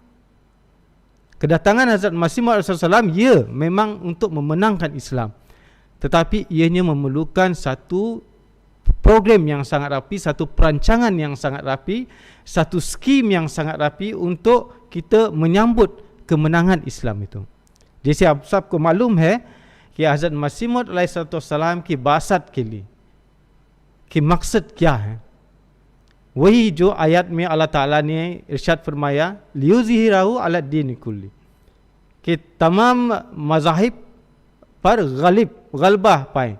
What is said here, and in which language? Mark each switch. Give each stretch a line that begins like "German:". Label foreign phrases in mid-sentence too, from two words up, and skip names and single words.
Malay: Kedatangan Hazrat Masih Maud alaihissalam ya memang untuk memenangkan Islam, tetapi ianya memerlukan satu program yang sangat rapi, satu perancangan yang sangat rapi, satu skim yang sangat rapi untuk kita menyambut kemenangan Islam itu.
Urdu: جیسے آپ سب کو معلوم ہے کہ حضرت مسیح موعود علیہ السلام کی بعثت کے لیے کہ مقصد کیا ہے، وہی جو آیت میں اللہ تعالیٰ نے ارشاد فرمایا
Arabic: ليظهره على الدين كله,
Urdu: کہ تمام مذاہب پر غلبہ پائے.